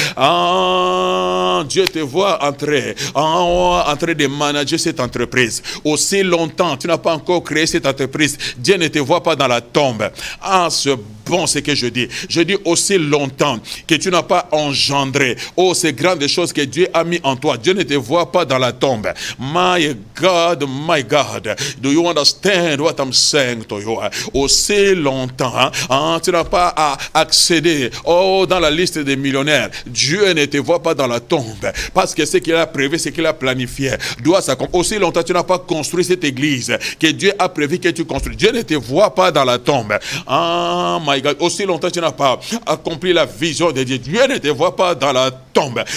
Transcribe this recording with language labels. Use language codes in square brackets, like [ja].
[fr] Ah, Dieu te voit entrer, en train de manager cette entreprise. Aussi longtemps, tu n'as pas encore créé cette entreprise, Dieu ne te voit pas dans la tombe. Ah, c'est bon ce que je dis. Je dis aussi longtemps que tu n'as pas engendré, oh, ces grandes choses que Dieu a mis en toi. Dieu ne te voit pas dans la tombe. [en] My God, do you understand what I'm saying to you? [fr] Aussi longtemps, tu n'as pas à accéder, oh, dans la liste des millionnaires. Dieu ne te voit pas dans la tombe, parce que ce qu'il a prévu, ce qu'il a planifié doit s'accomplir. Aussi longtemps tu n'as pas construit cette église que Dieu a prévu que tu construis. Dieu ne te voit pas dans la tombe. Ah [en] my God, [fr] aussi longtemps tu n'as pas accompli la vision de Dieu. Dieu ne te voit pas dans la tombe.